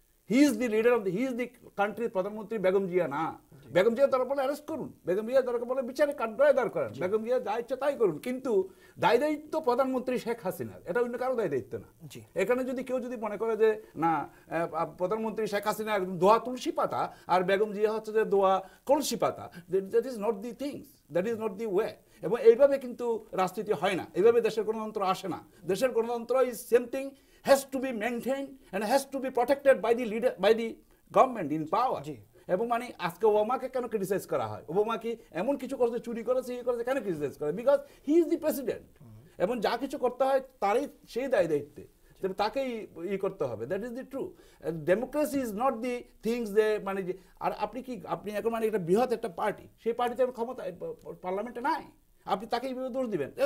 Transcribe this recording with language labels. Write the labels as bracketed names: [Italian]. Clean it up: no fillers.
[English] he is the leader of he is the [Bangla] কান্ট্রির প্রধানমন্ত্রী, বেগম জিয়া না। বেগম জিয়া দরকার বলে অ্যারেস্ট করুন, বেগম জিয়া দরকার বলে বিচারে কাঠগড়ায় দাঁড় করেন, বেগম জিয়া যা ইচ্ছা তাই করুন, কিন্তু দায় দায়িত্ব প্রধানমন্ত্রী শেখ হাসিনার, এটা অন্য কারো দায় দায়িত্ব না। এখানে যদি কেউ মনে করে যে না প্রধানমন্ত্রী শেখ হাসিনা দোয়া তুলসী পাতা আর বেগম জিয়া হচ্ছে যে দোয়া কলসি পাতা, [English] That is not the things, that is not the way. [Bangla] এবং এইভাবে কিন্তু রাজনীতি হয় না, এইভাবে দেশের গণতন্ত্র আসে না। দেশের গণতন্ত্র [English] Is something has to be maintained and has to be protected by the leader, by the government in power. [Bangla] এবং আজকে ওবামাকে কেন ক্রিটিসাইজ করা হয়? ওবামা কি এমন কিছু করেছে, চুরি করেছে, কেন ক্রিটিসাইজ করে? [English] because he is the president, [Bangla] এবং যা কিছু করতে হয় তারই সেই দায় দায়িত্বে, তাকেই করতে হবে। [English] That is the true. Democracy is not the things [Bangla] যে আর আপনি এখন একটা বৃহৎ একটা পার্টি, সেই পার্টিতে ক্ষমতা পার্লামেন্টে নাই, আপনি তাকে এইভাবে দোষ দিবেন?